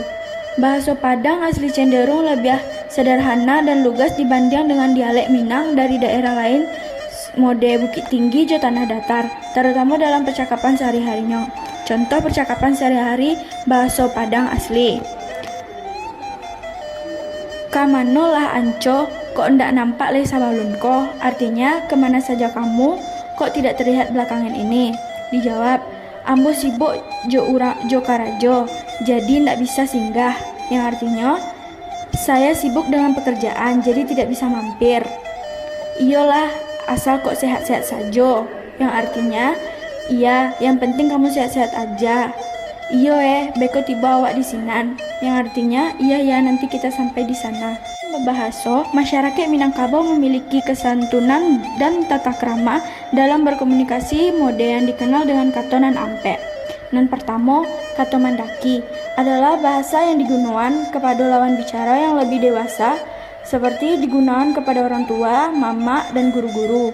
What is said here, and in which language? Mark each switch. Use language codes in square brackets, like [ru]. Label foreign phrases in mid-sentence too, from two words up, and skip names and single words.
[id] Bahasa Padang asli cenderung lebih sederhana dan lugas dibanding dengan dialek Minang dari daerah lain mode Bukit Tinggi atau Tanah Datar, terutama dalam percakapan sehari-harinya. Contoh percakapan sehari-hari bahasa Padang asli. [min] Kamano lah anco, kok ndak nampak le sabalunko, [id] artinya kemana saja kamu, kok tidak terlihat belakangan ini. Dijawab, [min] ambo sibuk jo karajo, jadi ndak bisa singgah, [id] yang artinya saya sibuk dengan pekerjaan, jadi tidak bisa mampir. [min] Iyalah, asal kok sehat-sehat saja, [id] yang artinya iya, yang penting kamu sehat-sehat aja. [min] Iyo beko tiba awak di sinan, [id] yang artinya iya ya nanti kita sampai di sana. Bahasa masyarakat Minangkabau memiliki kesantunan dan tata krama dalam berkomunikasi mode yang dikenal dengan [min] katonan ampe. [id] Dan pertama, [min] kato mandaki [id] adalah bahasa yang digunakan kepada lawan bicara yang lebih dewasa, seperti digunakan kepada orang tua, mama, dan guru-guru.